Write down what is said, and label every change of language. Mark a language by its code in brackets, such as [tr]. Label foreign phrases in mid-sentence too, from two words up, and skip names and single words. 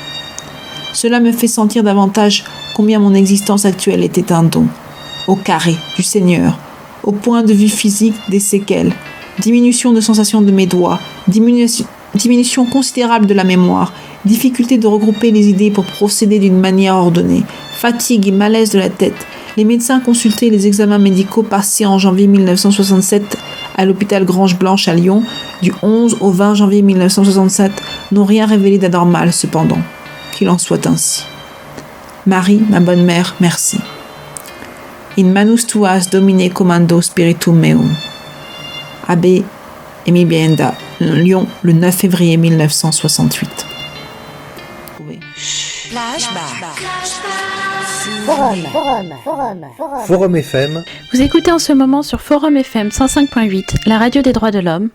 [fr] Cela me fait sentir davantage combien mon existence actuelle était un don, au carré du Seigneur, au point de vue physique des séquelles, diminution de sensation de mes doigts, diminution considérable de la mémoire, difficulté de regrouper les idées pour procéder d'une manière ordonnée, fatigue et malaise de la tête. Les médecins consultés les examens médicaux passés en janvier 1967 à l'hôpital Grange-Blanche à Lyon, du 11 au 20 janvier 1967, n'ont rien révélé d'anormal cependant. Qu'il en soit ainsi. Marie, ma bonne mère, merci. [la] In manus tuas Domine commando spiritum meum. [fr] Abbé Émile Bienda, Lyon, le 9 février 1968. Forum FM. Vous écoutez en ce moment sur Forum FM 105.8, la radio des droits de l'homme.